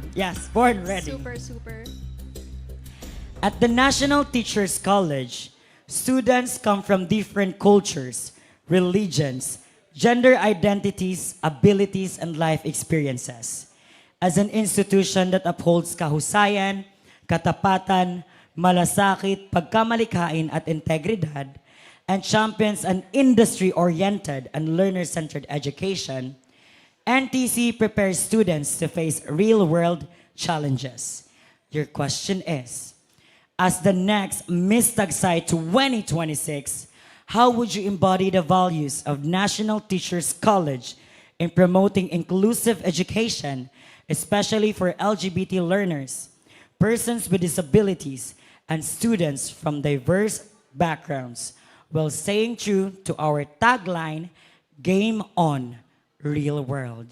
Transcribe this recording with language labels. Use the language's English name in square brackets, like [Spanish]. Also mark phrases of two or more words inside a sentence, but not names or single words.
[English] Yes, born ready. Super. At the National Teachers College, students come from different cultures, religions, gender identities, abilities, and life experiences. As an institution that upholds [Filipino] kahusayan, katapatan, malasakit, pagkamalikhain at integridad, [English] and champions an industry-oriented and learner-centered education, NTC prepares students to face real-world challenges. Your question is, as the next Miss Tagsay 2026, how would you embody the values of National Teachers College in promoting inclusive education, especially for LGBT learners, persons with disabilities, and students from diverse backgrounds, while staying true to our tagline, Game On, Real World?